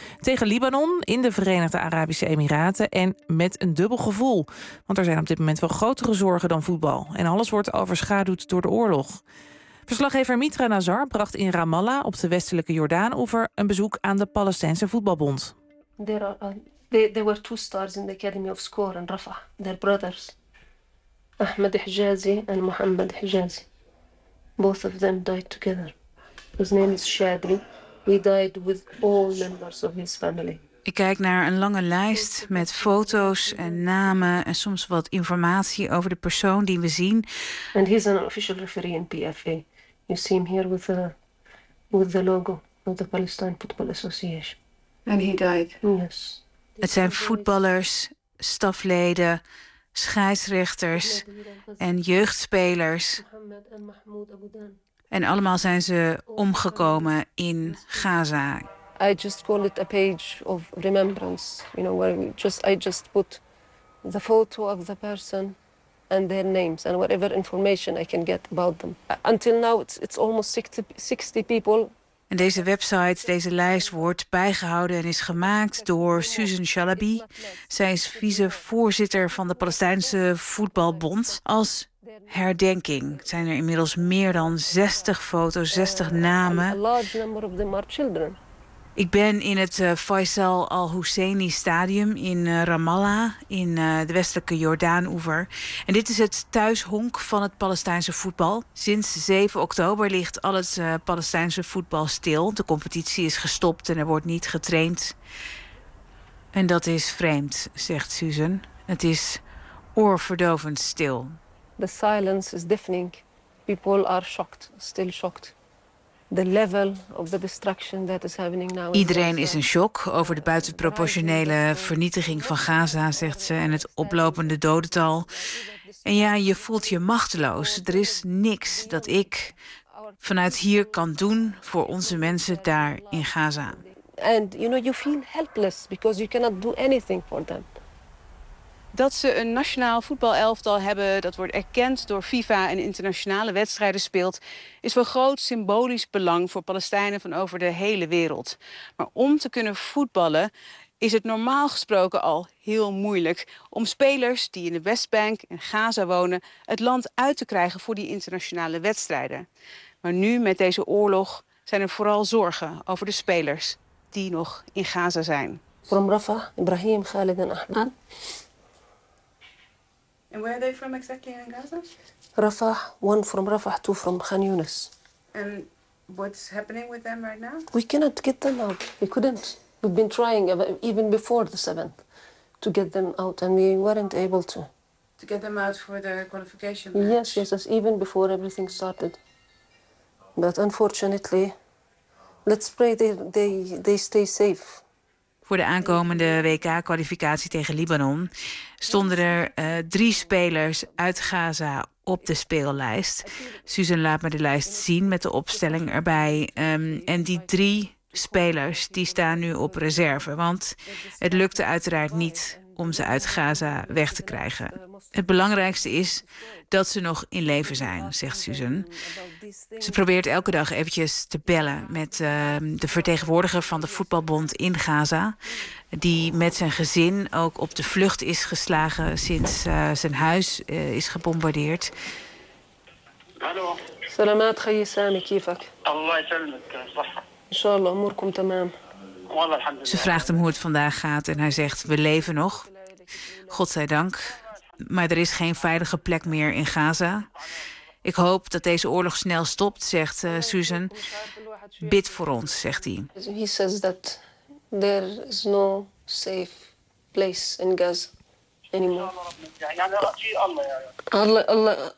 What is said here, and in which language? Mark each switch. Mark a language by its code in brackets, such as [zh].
[nl] Tegen Libanon, in de Verenigde Arabische Emiraten en met een dubbel gevoel. Want er zijn op dit moment wel grotere zorgen dan voetbal. En alles wordt overschaduwd door de oorlog. Verslaggever Mitra Nazar bracht in Ramallah op de westelijke Jordaan-oever een bezoek aan de Palestijnse voetbalbond. [en] There were 2 stars in the Academy of Score in Rafah. Their brothers, Ahmed Hijazi and Mohammed Hijazi. Both of them died together. His name is Shadri. He died with all members of his family. [nl] Ik kijk naar een lange lijst met foto's en namen en soms wat informatie over de persoon die we zien. [en] And he's an official referee in PFA. You see him here with the logo of the Palestine Football Association. And he died. Yes. [nl] Het zijn voetballers, stafleden, scheidsrechters en jeugdspelers. En allemaal zijn ze omgekomen in Gaza. [en] I just call it a page of remembrance, you know, where I just put the photo of the person and their names and whatever information I can get about them. Until now it's almost 60 people. [nl] En deze website, deze lijst wordt bijgehouden en is gemaakt door Susan Shalabi. Zij is vicevoorzitter van de Palestijnse Voetbalbond. Als herdenking zijn er inmiddels meer dan 60 foto's, 60 namen. [en] A large number of them are children. [nl] Ik ben in het Faisal al-Husseini stadium in Ramallah, in de westelijke Jordaan-oever. En dit is het thuishonk van het Palestijnse voetbal. Sinds 7 oktober ligt al het Palestijnse voetbal stil. De competitie is gestopt en er wordt niet getraind. En dat is vreemd, zegt Susan. Het is oorverdovend stil. [en] The silence is deafening. People are shocked, still shocked. the level of the destruction that is happening now. [nl] Iedereen is in shock over de buitenproportionele vernietiging van Gaza, zegt ze, en het oplopende dodental. En ja, je voelt je machteloos. Er is niks dat ik vanuit hier kan doen voor onze mensen daar in Gaza. [en] And you know, you feel helpless because you cannot do anything for them. [nl] Dat ze een nationaal voetbalelftal hebben dat wordt erkend door FIFA en internationale wedstrijden speelt, is van groot symbolisch belang voor Palestijnen van over de hele wereld. Maar om te kunnen voetballen is het normaal gesproken al heel moeilijk om spelers die in de Westbank en Gaza wonen het land uit te krijgen voor die internationale wedstrijden. Maar nu met deze oorlog zijn er vooral zorgen over de spelers die nog in Gaza zijn. [en] From Rafah, Ibrahim, Khalid en Ahmed. And where are they from exactly in Gaza? Rafah, one from Rafah, two from Khan Yunis. And what's happening with them right now? We cannot get them out. We couldn't. We've been trying even before the 7th to get them out and we weren't able to. To get them out for their qualification match? Yes, yes, yes, even before everything started. But unfortunately, let's pray they stay safe. [nl] Voor de aankomende WK-kwalificatie tegen Libanon stonden er drie spelers uit Gaza op de speellijst. Susan, laat me de lijst zien met de opstelling erbij. En die drie spelers die staan nu op reserve, want het lukte uiteraard niet om ze uit Gaza weg te krijgen. Het belangrijkste is dat ze nog in leven zijn, zegt Susan. Ze probeert elke dag eventjes te bellen met de vertegenwoordiger van de voetbalbond in Gaza, die met zijn gezin ook op de vlucht is geslagen sinds zijn huis is gebombardeerd. Hallo. Salamat, ga je samen, kiefak. Allah salamat. Inshallah, moer komt tamam. Ze vraagt hem hoe het vandaag gaat en hij zegt, we leven nog. Godzijdank. Maar er is geen veilige plek meer in Gaza. Ik hoop dat deze oorlog snel stopt, zegt Susan. Bid voor ons, zegt hij. [en] He says that there is no safe place in Gaza anymore.